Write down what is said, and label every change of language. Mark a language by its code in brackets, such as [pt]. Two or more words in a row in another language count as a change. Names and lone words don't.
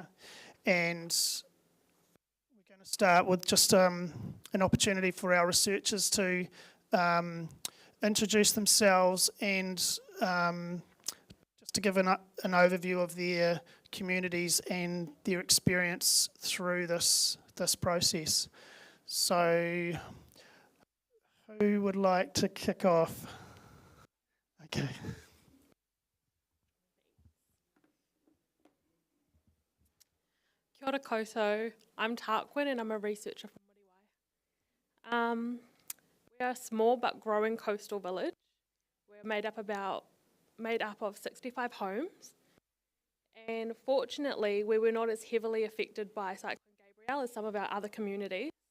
[en] And we're going to start with just an opportunity for our researchers to introduce themselves and just to give an overview of their communities and their experience through this process. So, who would like to kick off? Okay. [mi] Kia ora koutou. [en] I'm Tarquin and I'm a researcher from Midway. We are a small but growing coastal village. We're made up of 65 homes, and fortunately we were not as heavily affected by Cyclone Gabrielle as some of our other communities.